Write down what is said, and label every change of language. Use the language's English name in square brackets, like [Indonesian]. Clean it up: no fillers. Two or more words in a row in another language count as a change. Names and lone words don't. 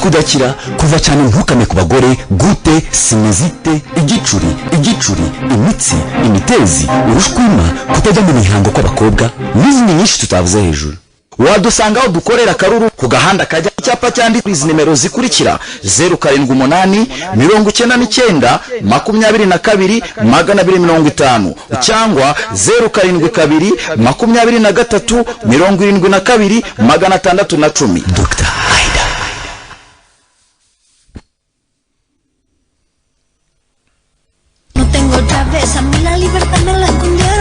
[Kinyarwanda] udakira kuva cyane ntukame ku bagore gute sinezite igicuri imitsi imitezi urushwima kutajya mu mihango kw'abakobwa n'izindi nyinshi tutavuze hejuru wadusanga aho dukorera Karuru ku gahanda kajya icyapa cyanditse izi nimero zikurikira 078 99 22 250 cyangwa 072 23 72 610 Dr. Aida. [Spanish] No tengo otra vez, a mí la libertad me la